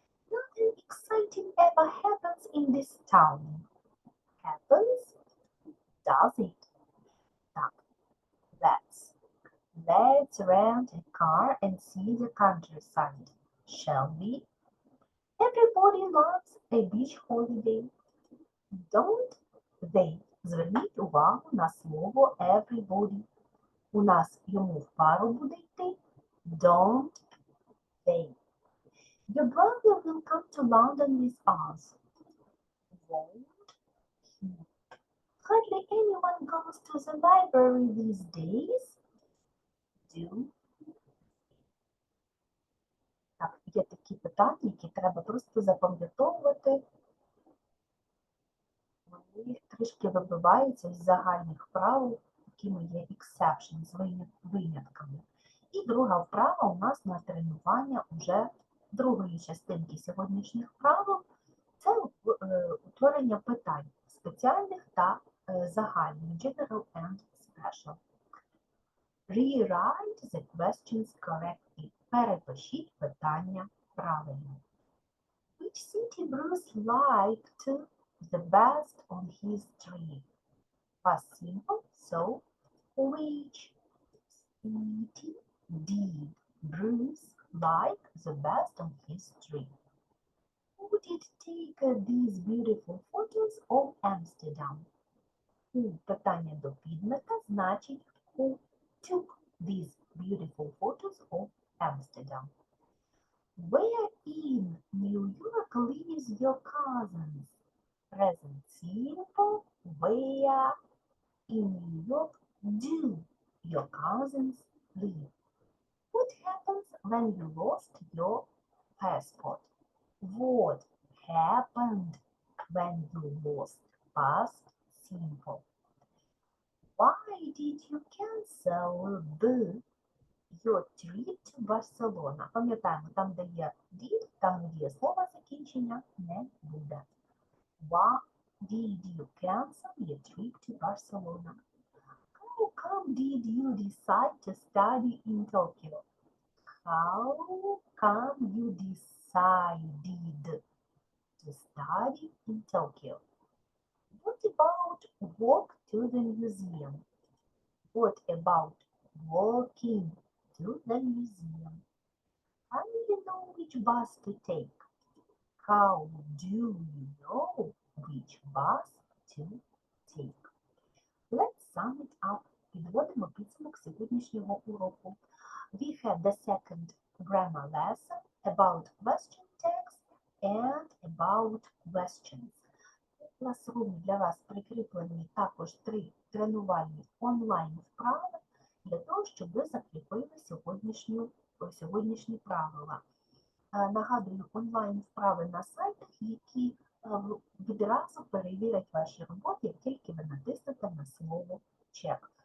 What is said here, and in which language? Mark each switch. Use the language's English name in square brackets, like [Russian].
[English] Nothing exciting ever happens in this town. Happens? Does it? Let's rent a car and see the countryside, shall we? Everybody loves a beach holiday. Don't they? [Ukrainian] Зверніть увагу на слово everybody. У нас йому в пару буде йти [English] don't they. Your brother will come to London with us. Won't he? Hardly anyone goes to the library these days? Do. [Ukrainian] Так, є такі питання, які треба просто запам'ятовувати. Вони трішки вибиваються із загальних правил, якими є exceptions, винятками. І друга вправа у нас на тренування уже другої частинки сьогоднішніх правил. Це утворення питань спеціальних та загальних, [English] general and special. Rewrite the questions correctly. [Ukrainian] Перепишіть питання правильно. [English] Which city Bruce liked the best on his trip? Past simple, so which city did Bruce like the best on his trip? Who did take these beautiful photos of Amsterdam? [Ukrainian] Питання до підмета значить [English] who took these beautiful photos of Amsterdam. Where in New York lives your cousins? Present simple. Where in New York do your cousins live? What happens when you lost your passport? What happened when you lost? Past simple. Why did you cancel your trip to Barcelona? [Ukrainian] Пам'ятаємо, там, де є did, там є слово закінчення, не буде. [English] Why did you cancel your trip to Barcelona? How come did you decide to study in Tokyo? How come you decided to study in Tokyo? What about walk to the museum? What about walking to the museum? How do you know which bus to take? How do you know which bus to take? Let's sum it up. [Ukrainian] Підводимо підсумок сьогоднішнього уроку. [English] We had the second grammar lesson about question text and about questions. [Ukrainian] У класрумі для вас прикріплені також 3 тренувальні онлайн вправи для того, щоб ви закріпили сьогоднішні правила. Нагадую, онлайн вправи на сайтах, які відразу перевірять ваші роботи, як тільки ви натиснете на слово «чек».